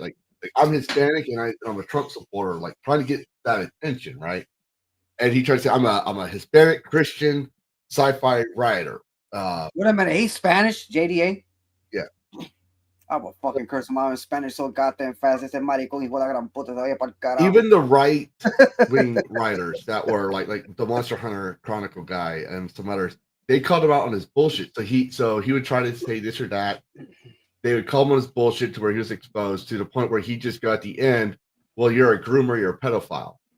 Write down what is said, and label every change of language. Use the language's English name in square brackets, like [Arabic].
[English] Like I'm Hispanic and I'm a Trump supporter, like trying to get that attention, right? And he tried to say, I'm a Hispanic Christian sci-fi writer. What a minute, he's Spanish, JDA? Yeah. I will fucking curse him out in Spanish so goddamn fast. [Spanish] Ese maricón hijo de la gran puta se vaya pa'l carajo. [English] Even the right-wing writers that were like the Monster Hunter Chronicle guy and some others, they called him out on his bullshit. So he would try to say this or that. They would call him on his bullshit to where he was exposed to the point where he just got at the end, well, you're a groomer, you're a pedophile.